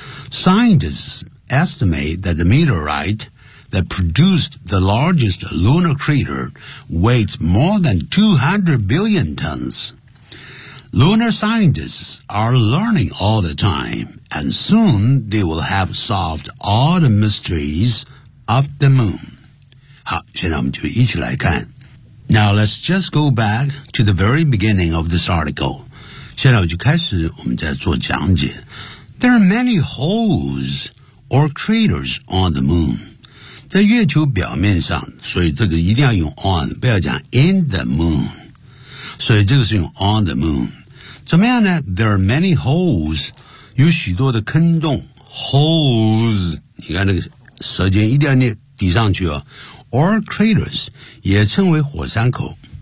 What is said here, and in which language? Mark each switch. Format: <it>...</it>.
<en>Scientists estimate that the meteorite that produced the largest lunar crater weighs more than 200 billion tons. Lunar scientists are learning all the time, and soon they will have solved all the mysteries of the moon.</en> <zh>好，现在我们就一起来看。</zh> <en>Now let's just go back to the very beginning of this article.</en> <zh>现在我就开始我们在做讲解。</zh> <en>There are many holes or craters on the moon.</en> <zh>在月球表面上，所以这个一定要用 on, 不要讲</zh> <en>in the moon.</en> <zh>所以这个是用 on the moon. 怎么样呢 ?</zh> <en>There are many holes,</en> <zh>有许多的坑洞 ,holes, 你看那个舌尖一定要抵上去哦 ,</zh> <en>or craters,</en> <zh>也称为火山口。</zh>